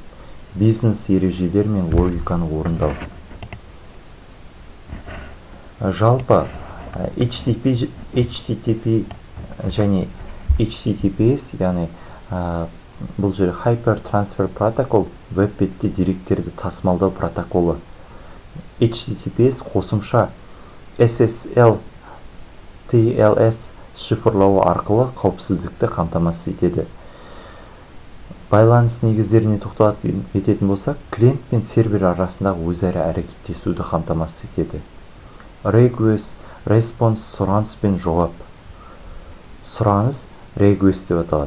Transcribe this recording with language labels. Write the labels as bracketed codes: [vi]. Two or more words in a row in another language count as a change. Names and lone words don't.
[kk] Бизнес ережелер мен логиканы орындау. Жалпы HTTP және HTTPS, яғни бұл жері [en] Hyper Transfer Protocol, [kk] веб-бетте деректерді тасымалдау протоколы. HTTPS қосымша SSL TLS шифрлауы арқылы қауіпсіздікті қамтамасыз етеді. Байланыс негіздеріне тоқталып кететін болсақ, клиент пен сервер арасындағы өзара әрекеттесуді қамтамасыз етеді. [en] Request, response, [kk] сұраныс пен жауап. Сұраныс request деп аталады.